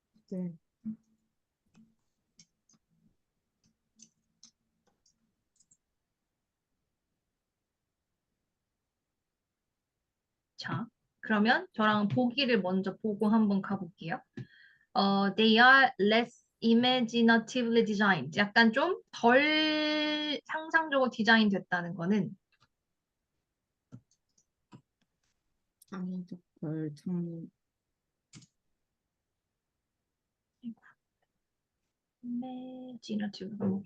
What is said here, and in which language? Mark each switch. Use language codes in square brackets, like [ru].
[ko] 네. 자, 그러면 저랑 보기를 먼저 보고 한번 가볼게요. [en] They are less imaginatively designed. [ko] 약간 좀 덜 상상적으로 디자인 됐다는 거는 창의적 별 창의. [en] imaginative.